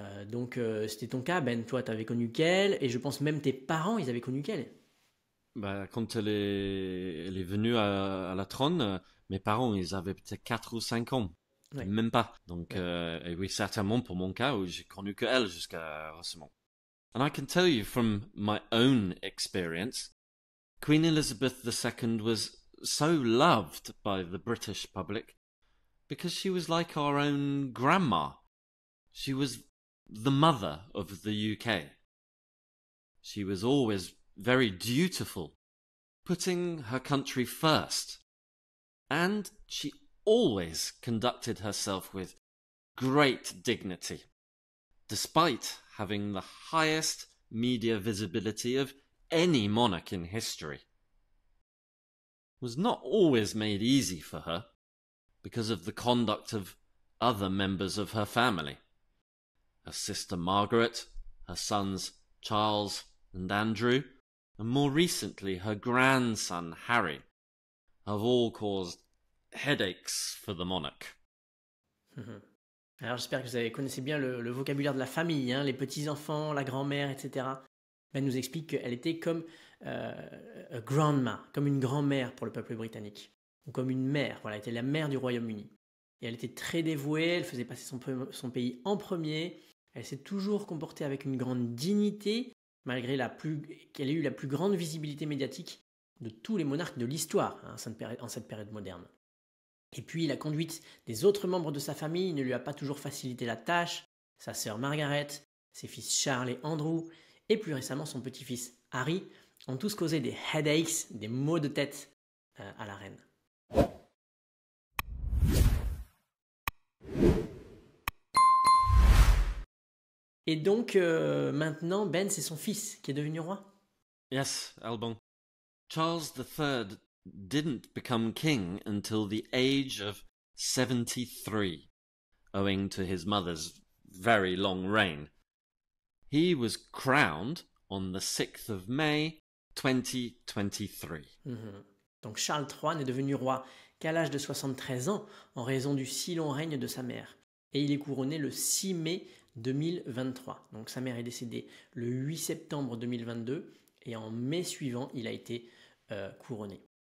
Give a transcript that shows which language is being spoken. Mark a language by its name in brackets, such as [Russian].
[French] Donc c'était ton cas, Ben, toi tu avais connu qu'elle, et je pense même tes parents, ils avaient connu qu'elle. Bah, quand elle est venue à la trône, mes parents, ils avaient peut-être 4 ou 5 ans. Ouais, Même pas. Donc, ouais. et oui, certainement pour mon cas, où j'ai connu que elle jusqu'à récemment. [English] And I can tell you from my own experience, Queen Elizabeth II was so loved by the British public because she was like our own grandma. She was the mother of the UK. She was always very dutiful, putting her country first. And she always conducted herself with great dignity, despite having the highest media visibility of any monarch in history. It was not always made easy for her because of the conduct of other members of her family. Her sister Margaret, her sons Charles and Andrew, and more recently her grandson Harry, have all caused headaches for the monarch. Mhm. [French] Alors j'espère que connaissez bien le vocabulaire de la famille, hein, les petits-enfants, la grand-mère, etc. Ben nous explique qu'elle était comme [English] a grandma, [French] comme une grand-mère pour le peuple britannique, ou comme une mère, voilà, elle était la mère du Royaume-Uni. Et elle était très dévouée, elle faisait passer son pays en premier, elle s'est toujours comportée avec une grande dignité, malgré qu'elle ait eu la plus grande visibilité médiatique de tous les monarques de l'histoire, hein, en cette période moderne. Et puis la conduite des autres membres de sa famille ne lui a pas toujours facilité la tâche. Sa sœur Margaret, ses fils Charles et Andrew, et plus récemment son petit-fils Harry, ont tous causé des headaches, des maux de tête à la reine. Et donc maintenant, Ben, c'est son fils qui est devenu roi. [English] Yes, Albon. Charles III didn't become king until the age of 73, owing to his mother's very long reign. He was crowned on the 6th of May 2023. [French] Donc Charles III n'est devenu roi qu'à l'âge de 73 ans en raison du si long règne de sa mère. Et il est couronné le 6 mai 2023. Donc sa mère est décédée le 8 septembre 2022 et en mai suivant, il a été couronné.